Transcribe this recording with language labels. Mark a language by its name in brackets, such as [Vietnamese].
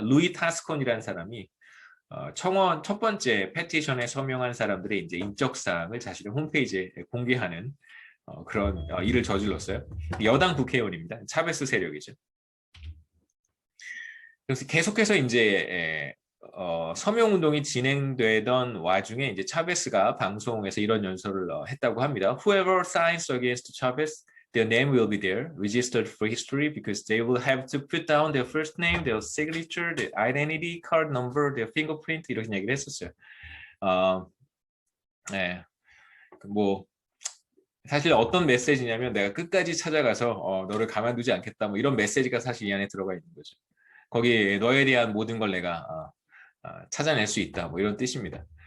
[Korean] 루이 타스콘이라는 사람이 청원 첫 번째 페티션에 서명한 사람들의 이제 인적 사항을 자신의 홈페이지에 공개하는 그런 일을 저질렀어요. 여당 국회의원입니다. 차베스 세력이죠. 그래서 계속해서 이제 서명 운동이 진행되던 와중에 이제 차베스가 방송에서 이런 연설을 했다고 합니다. [English] Whoever signs against Chavez, their name will be there, registered for history, because they will have to put down their first name, their signature, their identity card number, their fingerprint [Korean] 이런 얘기를 했었어요. 네, 뭐 사실 어떤 메시지냐면 내가 끝까지 찾아가서 너를 가만두지 않겠다 뭐 이런 메시지가 사실 이 안에 들어가 있는 거죠. 거기 너에 대한 모든 걸 내가 찾아낼 수 있다 뭐 이런 뜻입니다.